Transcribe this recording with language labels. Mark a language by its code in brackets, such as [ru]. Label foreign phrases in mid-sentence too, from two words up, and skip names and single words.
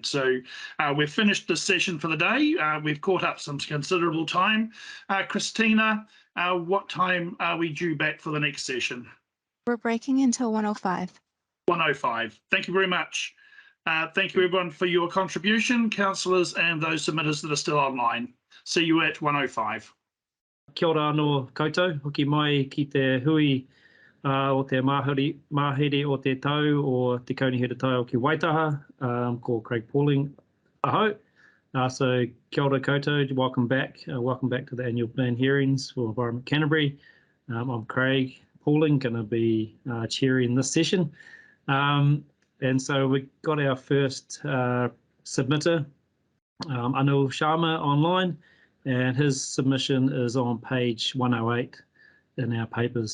[en] So we've finished this session for the day. We've caught up some considerable time. Christina, what time are we due back for the next session? We're breaking until 1:05. 1:05. Thank you very much. Thank you, everyone, for your contribution, councillors and those submitters that are still online. See you at 1:05. [mi] Kia ora anō koutou, hoki mai ki te hui o te mahere o te tau o te kaunihere tau o ki Waitaha, ko Craig Pauling aho. So kia ora koutou, [en] welcome back. Welcome back to the annual plan hearings for Environment Canterbury. I'm Craig Pauling, going to be chairing this session. And so we got our first submitter, Anil Sharma, online, and his submission is on page 108 in our papers.